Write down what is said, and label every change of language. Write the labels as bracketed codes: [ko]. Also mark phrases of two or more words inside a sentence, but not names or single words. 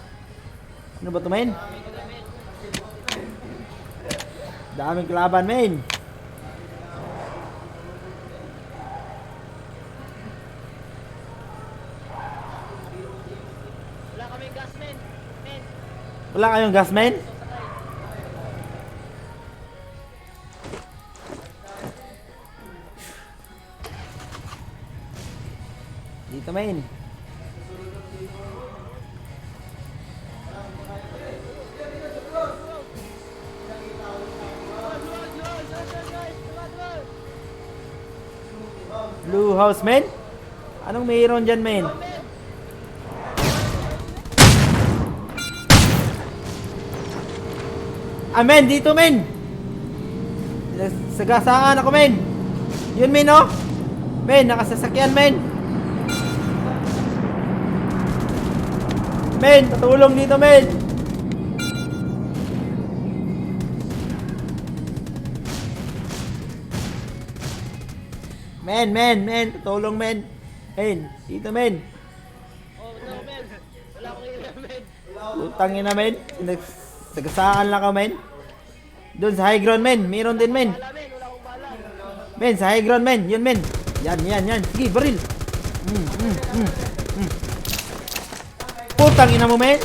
[tl] Ano ba to men? Daming kalaban men. Wala kaming gas, men. Men. Wala kayong gas men? Dito men. [en] Blue house men? [tl] Anong mayroon dyan men? Men, dito men. Sagasaan ako men. Yun men oh. Men, nakasasakyan men. Men, patulong dito men. Men, patulong men. Men, dito men. [en] Oh, no, men. [tl] Wala akong ilaw, men. Utang ina men. Sagasaan lang ako men. Doon sa [en] high ground [tl] men, meron din men. Wala, men. Wala akong bala. Men, sa [en] high ground [tl] men, yun men. Yan. Sige, baril. Putang ina mo men.